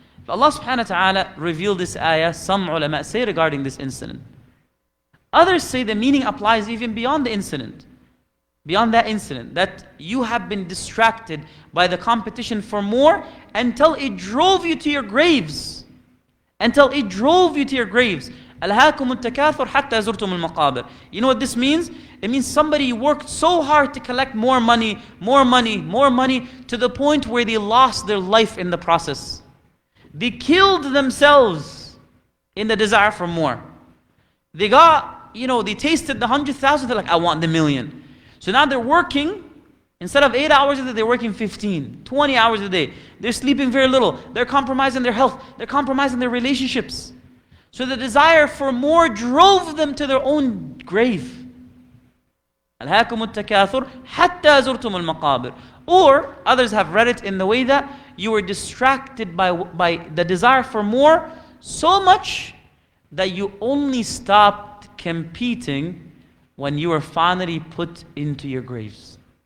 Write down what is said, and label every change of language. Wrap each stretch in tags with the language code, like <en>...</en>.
<en>Allah subhanahu wa ta'ala revealed this ayah, some ulama say regarding this incident. Others say the meaning applies even beyond the incident. Beyond that incident, that you have been distracted by the competition for more until it drove you to your graves. Until it drove you to your graves.</en> <ar>أَلْهَاكُمُ التَّكَاثُرُ حَتَّى زُرْتُمُ الْمَقَابِرِ.</ar> <en>You know what this means? It means somebody worked so hard to collect more money, to the point where they lost their life in the process. They killed themselves in the desire for more. They got, they tasted the 100,000, they're like, I want the million. So now they're working, instead of 8 hours a day, they're working 15, 20 hours a day. They're sleeping very little. They're compromising their health. They're compromising their relationships. So the desire for more drove them to their own grave.</en> <ar>أَلْهَاكُمُ التَّكَاثُرُ حَتَّى زُرْتُمُ الْمَقَابِرِ.</ar> <en>Or others have read it in the way that you were distracted by the desire for more so much that you only stopped competing when you were finally put into your graves.</en>